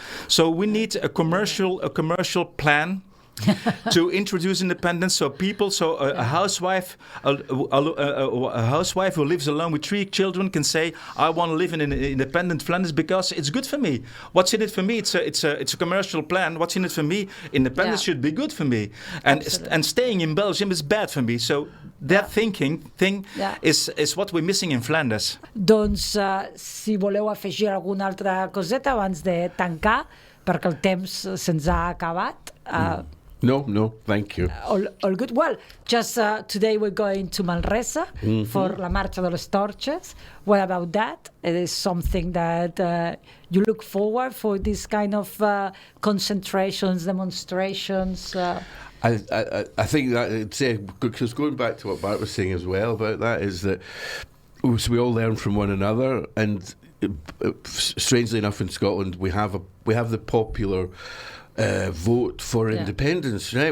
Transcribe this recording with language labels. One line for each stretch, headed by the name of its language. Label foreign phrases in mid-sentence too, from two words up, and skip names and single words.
English: So we need a commercial plan to introduce independence, so a housewife who lives alone with 3 children can say, I want to live in an independent Flanders because it's good for me. What's in it for me? It's a commercial plan. What's in it for me? Independence should be good for me, and staying in Belgium is bad for me. So that thing is what we're missing in Flanders.
Catalan: Doncs si voleu afegir alguna altra coseta abans de tancar, perquè el temps se'ns ha acabat.
English: No, thank you. All good. Well, just today we're going to Manresa for
Catalan: la Marcha de les Torches.
English: What about that? It is something that you look forward for this kind of concentrations, demonstrations. I think that, because going back to what Bart was saying as well about that, is that we all learn from one another, and strangely enough in Scotland we have the popular vote for independence, right?